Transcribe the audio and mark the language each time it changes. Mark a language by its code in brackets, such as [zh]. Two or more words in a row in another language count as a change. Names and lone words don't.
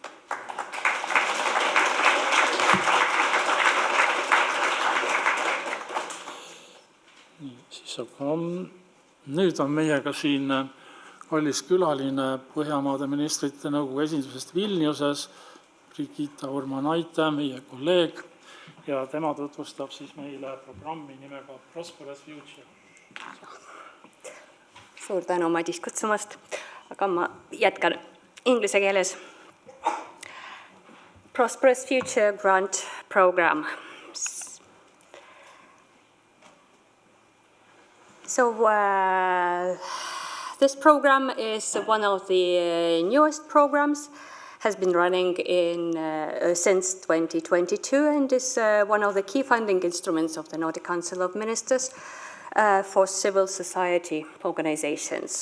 [et] Aga nüüd on meiega siin kallis külaline Põhjamaade Ministrite Nõukogu esindusest Vilniuses, Brigita Urmanaitė, meie kolleeg, ja tema tutvustab siis meile programmi nimega Prosperous Future. Suur tänu, Madis, kutsumast, aga ma jätkan inglise keeles. [en] Prosperous Future Grant Program. So this program is one of the newest programs, has been running since 2022 and is one of the key funding instruments of the Nordic Council of Ministers for civil society organizations.